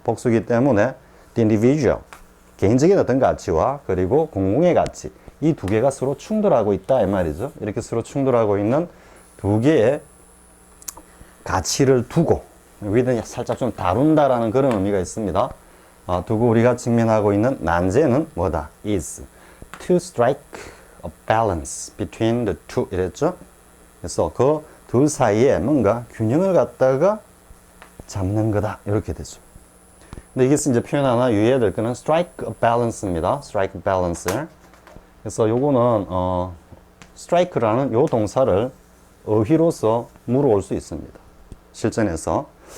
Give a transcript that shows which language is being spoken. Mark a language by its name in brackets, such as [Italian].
[Korean] 복수기 때문에 [English] the individual, [Korean] 개인적인 어떤 가치와 그리고 공공의 가치, 이 두 개가 서로 충돌하고 있다 이 말이죠. 이렇게 서로 충돌하고 있는 두 개의 가치를 두고 여기는 살짝 좀 다룬다라는 그런 의미가 있습니다. 두고 우리가 직면하고 있는 난제는 뭐다? [English] is to strike a balance between the two [Korean] 이랬죠. 그래서 그 둘 사이에 뭔가 균형을 갖다가 잡는 거다 이렇게 되죠. 근데 이게 이제 표현 하나 유의해야 될 거는 [English] strike a balance [Korean] 입니다. [English] strike a balance. [Korean] 그래서 요거는 strike라는 요 동사를 어휘로서 물어올 수 있습니다. 실전에서.